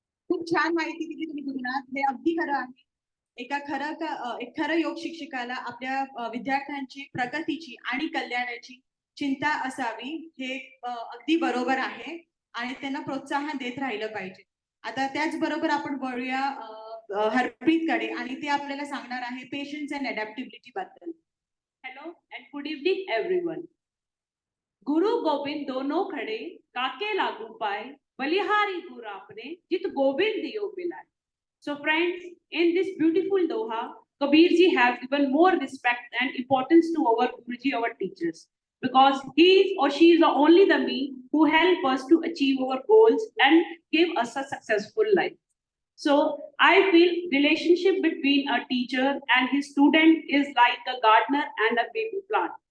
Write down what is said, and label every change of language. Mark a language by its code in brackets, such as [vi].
[mr] खूप छान माहिती दिली तुम्ही गुरुनाथ, हे अगदी खरं आहे। एक खरं योग शिक्षकाला आपल्या विद्यार्थ्यांची प्रगतीची आणि कल्याणाची चिंता असावी, हे अगदी बरोबर आहे आणि त्यांना प्रोत्साहन देत राहिलं पाहिजे। आता त्याचबरोबर आपण वळूया हरप्रीतकडे आणि ते आपल्याला सांगणार आहे पेशन्स अँड अडॅप्टिबिलिटी बद्दल। [en] Hello and good evening everyone. [hi] गुरु गोविंद दोनों खड़े काके लागू पाए, बलिहारी गुरु आपने जित गोविंद दियो मिलाए। [en] So friends, in this beautiful doha, Kabir ji have given more respect and importance to our Guruji, our teachers, because he or she is the only the mean who help us to achieve our goals and give us a successful life. So I feel relationship between a teacher and his student is like a gardener and a baby plant.